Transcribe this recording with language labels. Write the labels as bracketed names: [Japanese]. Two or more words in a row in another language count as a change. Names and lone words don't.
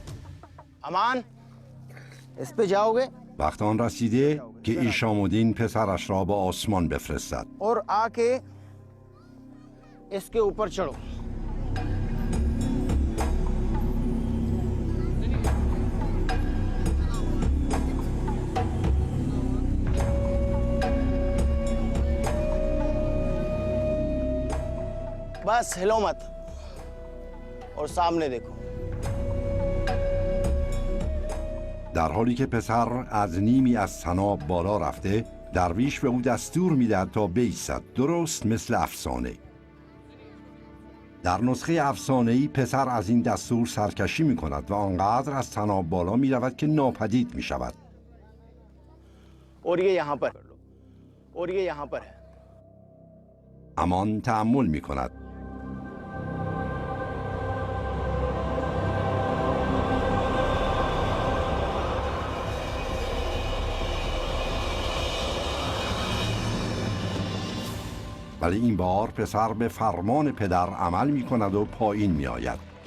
[Hindi] अमान इस पे जाओगे [Persian] وقت آن رسیده که ایشامودین پسرش را به آسمان بفرستد. [Hindi] और आके इसके ऊपर चढ़ो। बस हिलो मत और सामने देखो। [Persian] در حالی که پسر از نیمی از طناب بالا رفته، درویش به او دستور می‌دهد تا بایستد، درست مثل افسانه. در نسخه افسانه‌ای پسر از این دستور سرکشی می‌کند و آنقدر از طناب بالا می‌رود که ناپدید می‌شود. [Hindi] और ये यहाँ पर और ये यहाँ पर है। [Persian] امان تأمل می‌کند. ولی این بار پسر به فرمان پدر عمل می کند و پایین می آید.